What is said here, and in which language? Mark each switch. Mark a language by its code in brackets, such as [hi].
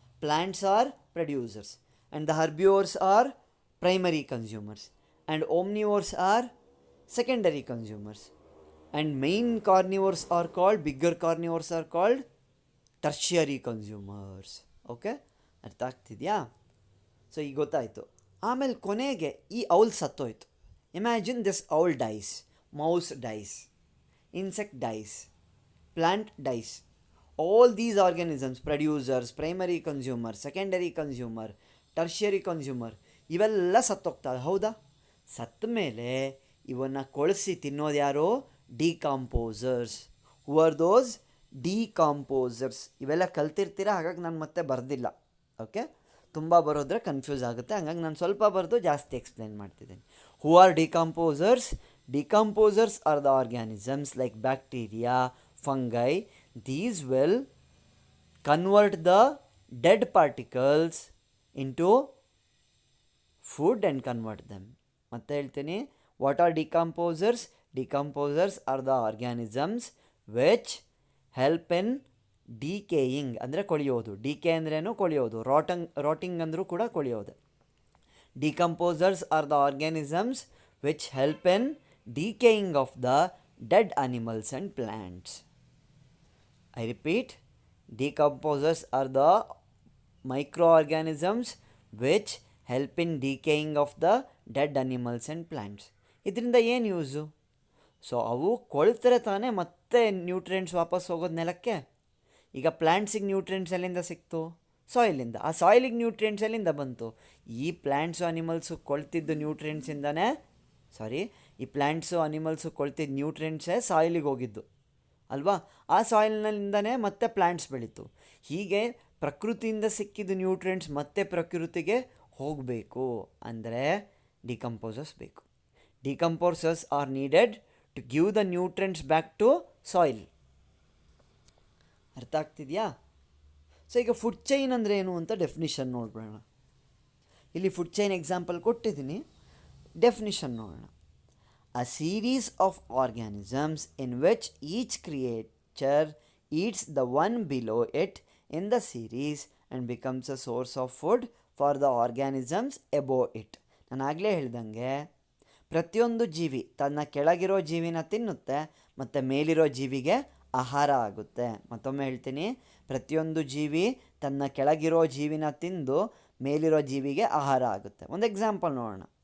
[en] Plants are producers and the herbivores are primary consumers and omnivores are secondary consumers and main carnivores are called, bigger carnivores are called tertiary consumers. [kn] Okay, ಅರ್ಥ ಆಗ್ತಿದೆಯಾ? So ಈಗ ಗೊತ್ತಾಯಿತು. ಆಮೇಲೆ ಕೊನೆಗೆ ಈ owl ಸತ್ತೋಯ್ತು. [en] Imagine this owl dies, mouse dies, insect dies. plant dies. All these organisms, producers, primary consumer, secondary consumer, tertiary consumer, [kn] ಇವೆಲ್ಲ ಸತ್ತೋಗ್ತವೆ. ಹೌದಾ? ಸತ್ತ ಮೇಲೆ ಇವನ್ನು ಕೊಳೆಸಿ ತಿನ್ನೋದು ಯಾರು? [en] Decomposers. Who are those? Decomposers. [kn] ಇವೆಲ್ಲ ಕಲ್ತಿರ್ತೀರ, ಹಾಗಾಗಿ ನಾನು ಮತ್ತೆ ಬರೆದಿಲ್ಲ. ಓಕೆ, ತುಂಬ ಬರೋದ್ರೆ ಕನ್ಫ್ಯೂಸ್ ಆಗುತ್ತೆ, ಹಾಗಾಗಿ ನಾನು ಸ್ವಲ್ಪ ಬರೆದು ಜಾಸ್ತಿ ಎಕ್ಸ್ಪ್ಲೇನ್ ಮಾಡ್ತಿದ್ದೀನಿ. [en] Who are decomposers? Decomposers are the organisms like bacteria, fungi. These will convert the dead particles into food and convert them. [kn] ಮತ್ತೆ ಹೇಳ್ತೀನಿ, [en] what are decomposers? Decomposers are the organisms which help in decaying [kn] ಅಂದರೆ ಕೊಳೆಯೋದು. DK ಅಂದ್ರೇನು? ಕೊಳೆಯೋದು. Rotting ಅಂದರೂ ಕೂಡ ಕೊಳೆಯೋದು. [en] Decomposers are the organisms which help in decaying of the dead animals and plants. I repeat, decomposers are the microorganisms which help in decaying of the dead animals and plants. [kn] ಇದರಿಂದ ಏನು use? So ಅವು ಕೊಳ್ತರೆ ತಾನೇ ಮತ್ತೆ nutrients ವಾಪಸ್ ಹೋಗೋದು ನೆಲಕ್ಕೆ. ಈಗ ಪ್ಲ್ಯಾಂಟ್ಸಿಗೆ nutrients ಎಲ್ಲಿಂದ ಸಿಕ್ತು? ಸಾಯಿಲಿಂದ. ಆ ಸಾಯಿಲಿಗೆ ನ್ಯೂಟ್ರಿಯೆಂಟ್ಸ್ ಎಲ್ಲಿಂದ ಬಂತು? ಈ ಪ್ಲ್ಯಾಂಟ್ಸು ಅನಿಮಲ್ಸು ಕೊಳ್ತಿದ್ದು ನ್ಯೂಟ್ರಿಯೆಂಟ್ಸಿಂದನೇ ಈ ಪ್ಲ್ಯಾಂಟ್ಸು ಅನಿಮಲ್ಸು ಕೊಳ್ತಿದ್ದ ನ್ಯೂಟ್ರಿಯೆಂಟ್ಸೇ ಸಾಯಿಲಿಗೆ ಹೋಗಿದ್ದು ಅಲ್ವಾ? ಆ ಸಾಯಿಲ್ನಿಂದನೇ ಮತ್ತೆ ಪ್ಲ್ಯಾಂಟ್ಸ್ ಬೆಳೀತು. ಹೀಗೆ ಪ್ರಕೃತಿಯಿಂದ ಸಿಕ್ಕಿದ ನ್ಯೂಟ್ರಿಯೆಂಟ್ಸ್ ಮತ್ತೆ ಪ್ರಕೃತಿಗೆ ಹೋಗಬೇಕು ಅಂದರೆ ಡಿಕಂಪೋಸರ್ಸ್ ಬೇಕು. [en] Decomposers are needed to give the nutrients back to soil. [kn] ಅರ್ಥ ಆಗ್ತಿದೆಯಾ? ಸೊ ಈಗ ಫುಡ್ ಚೈನ್ ಅಂದರೆ ಏನು ಅಂತ ಡೆಫಿನಿಷನ್ ನೋಡ್ಬಿಡೋಣ. ಇಲ್ಲಿ ಫುಡ್ ಚೈನ್ ಎಕ್ಸಾಂಪಲ್ ಕೊಟ್ಟಿದ್ದೀನಿ, ಡೆಫಿನಿಷನ್ ನೋಡೋಣ. [en] A series of organisms in which each creature eats the one below it in the series and becomes a source of food for the organisms above it. [kn] ನಾನು ಆಗಲೇ ಹೇಳ್ದಂಗೆ ಪ್ರತಿಯೊಂದು ಜೀವಿ ತನ್ನ ಕೆಳಗಿರೋ ಜೀವಿನ ತಿನ್ನುತ್ತೆ ಮತ್ತು ಮೇಲಿರೋ ಜೀವಿಗೆ ಆಹಾರ ಆಗುತ್ತೆ. ಮತ್ತೊಮ್ಮೆ ಹೇಳ್ತೀನಿ, ಪ್ರತಿಯೊಂದು ಜೀವಿ ತನ್ನ ಕೆಳಗಿರೋ ಜೀವಿನ ತಿಂದು ಮೇಲಿರೋ ಜೀವಿಗೆ ಆಹಾರ ಆಗುತ್ತೆ. ಒಂದು ಎಕ್ಸಾಂಪಲ್ ನೋಡೋಣ.